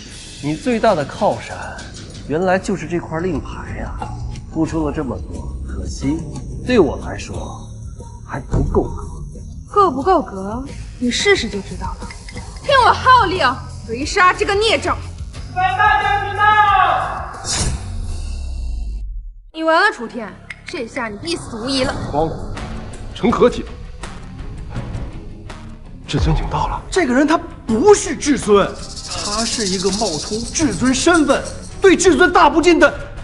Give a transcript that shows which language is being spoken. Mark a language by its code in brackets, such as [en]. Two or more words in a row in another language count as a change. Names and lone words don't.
[zh] 你最大的靠山，原來就是這塊令牌呀！付出了這麼多，可惜對我來說還不夠格。夠不夠格，你試試就知道了。聽我號令，圍殺這個孽障！本大將軍到！你完了，楚天，這下你必死無疑了。光虎，成何體統？至尊警到了。這個人他不是至尊，他是一個冒充至尊身份，對至尊大不敬的